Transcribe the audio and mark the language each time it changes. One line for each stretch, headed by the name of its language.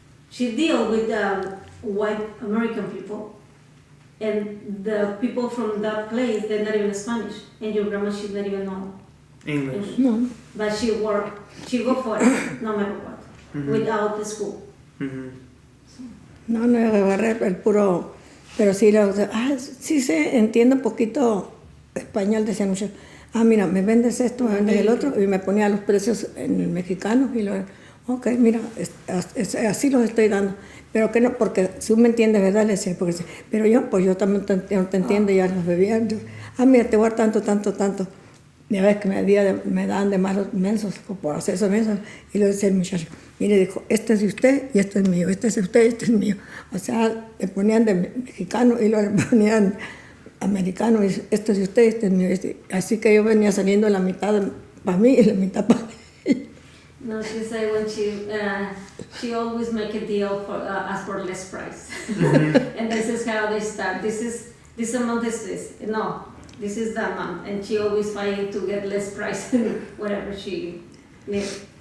English: She deal with the white American people. And the people from that place, they're not even Spanish. And your grandma, she not even know English. No. But she go for it, no matter what, without the school.
Spanish: No, agarré el puro, pero sí, sí sé, entiendo un poquito español, decía mucho. Mira, me vendes esto, me vendes el otro, y me ponía los precios en el mexicano, y ok, mira, así los estoy dando. Pero que no, porque si me entiendes, ¿verdad? Le decía, porque, pero yo también no te entiendo, ya los bebía. Mira, te voy a dar tanto. Ya ves que me daban de malos mensos por hacer esos mensos. Y le decía el muchacho, mire, dijo, este es de usted y este es mío, este es de usted y este es mío. O sea, le ponían de mexicano y luego le ponían americano, y este es de usted y este es mío. Así que yo venía saliendo la mitad para mí y la mitad para mí.
English: No, she said when she always make a deal for ask for less price, and this is how they start. This amount is this. No, this is that amount, and she always fighting to get less price whatever she needs.